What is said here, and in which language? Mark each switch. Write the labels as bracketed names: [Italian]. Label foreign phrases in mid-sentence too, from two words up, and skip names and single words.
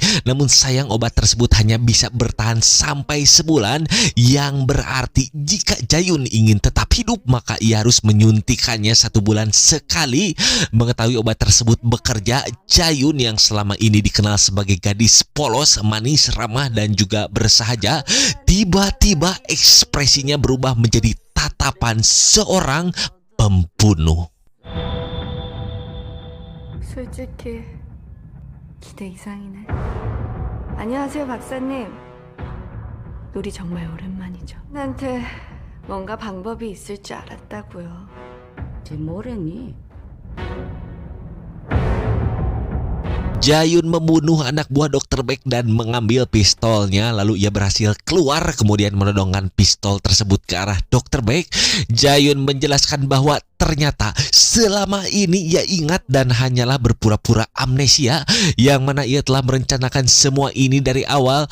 [Indonesian] Namun sayang obat tersebut hanya bisa bertahan sampai sebulan, yang berarti jika Jayun ingin tetap hidup maka ia harus menyuntikannya 1 bulan sekali. Mengetahui obat tersebut bekerja, Jayun yang selama ini dikenal sebagai gadis polos, manis, ramah dan juga bersahaja, tiba-tiba ekspresinya berubah menjadi tatapan seorang pembunuh. [Korean] 솔직히 기대 이상이네. 안녕하세요, 박사님. 놀이 정말 오랜만이죠. 나한테 뭔가 방법이 있을 줄 알았다고요. 쟤 뭐래니? [Indonesian] Jayun membunuh anak buah Dr. Baek dan mengambil pistolnya. Lalu ia berhasil keluar kemudian menodongkan pistol tersebut ke arah Dr. Baek. Jayun menjelaskan bahwa ternyata selama ini ia ingat dan hanyalah berpura-pura amnesia, yang mana ia telah merencanakan semua ini dari awal.